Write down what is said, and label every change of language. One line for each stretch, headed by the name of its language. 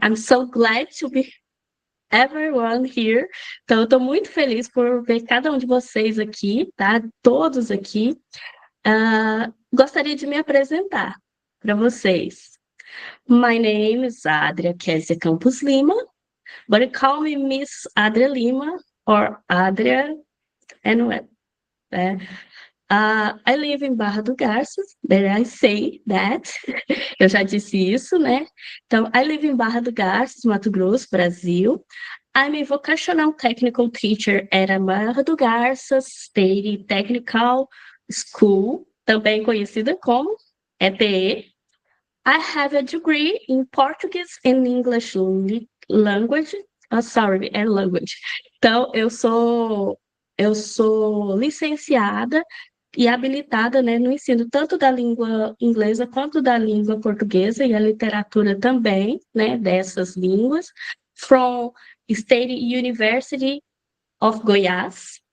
English: I'm so glad to be everyone here.
Portuguese: Então, eu estou muito feliz por ver cada um de vocês aqui, tá? Todos aqui. Gostaria de me apresentar para vocês.
English: My name is Adria Kézia Campos Lima, but you call me Miss Adria Lima or Adria anyway. I live in Barra do Garças, there I say that.
Portuguese: Eu já disse isso, né?
English: Então, I live in Barra do Garças, Mato Grosso, Brasil. I'm a vocational technical teacher at a Barra do Garças State Technical School,
Portuguese: também conhecida como
English: ETE. I have a degree in Portuguese and English language. Language.
Portuguese: Então, eu sou licenciada e habilitada, né, no ensino tanto da língua inglesa quanto da língua portuguesa e a literatura também, né, dessas línguas.
English: from State University of Goiás.